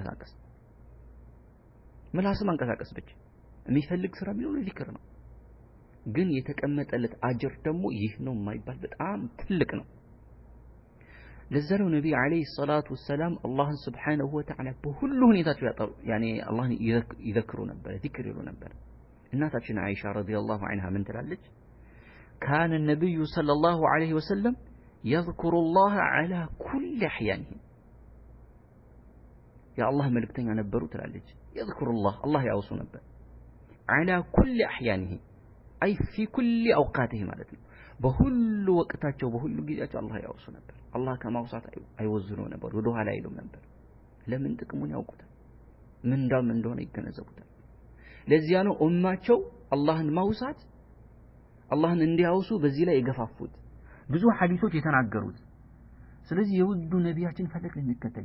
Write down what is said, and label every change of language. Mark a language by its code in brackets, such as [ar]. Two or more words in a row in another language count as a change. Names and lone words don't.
[am] ማንቀሳቀስ ብቻ የሚፈልግ ስራ ቢሆን ዚክር ነው። ግን የተቀመጠለት አጅር ደግሞ ይህ ነው የማይባል በጣም ትልቅ ነው። ለዘለው ነቢ [ar] عليه الصلاة والسلام [am] አላህን [ar] سبحانه وتعالى [am] በሁሉ ሁኔታቸው ያጠሩ ያኔ አላህን ይዘክሩ ነበር፣ ዚክር ይሉ ነበር። እናታችን አይሻ [ar] رضي الله عنها [am] ምን ትላለች? ካነ ነብዩ [ar] صلى الله عليه وسلم يذكر الله على كل احيانه يا الله [am] መልእክተኛ ነበሩ ትላለች። [ar] يذكر الله [am] ያውሱ ነበር [ar] على كل احيانه اي في كل اوقاته [am] ማለት ነው። በሁሉ ወቅታቸው በሁሉ ጊዜያቸው አላህ ያውሱ ነበር። አላህ ከማውሳት አይወዝኑ ነበር፣ ወደ ኋላ አይሉም ነበር። ለምን? ጥቅሙን ያውቁታል፣ ምንዳም እንደሆነ ይገነዘቡታል። ለዚያ ነው ኡማቸው አላህን ማውሳት አላህን እንዲያውሱ በዚህ ላይ የገፋፉት ብዙ ሐዲሶች የተናገሩት። ስለዚህ የውዱ ነቢያችን ፈለግ ልንከተል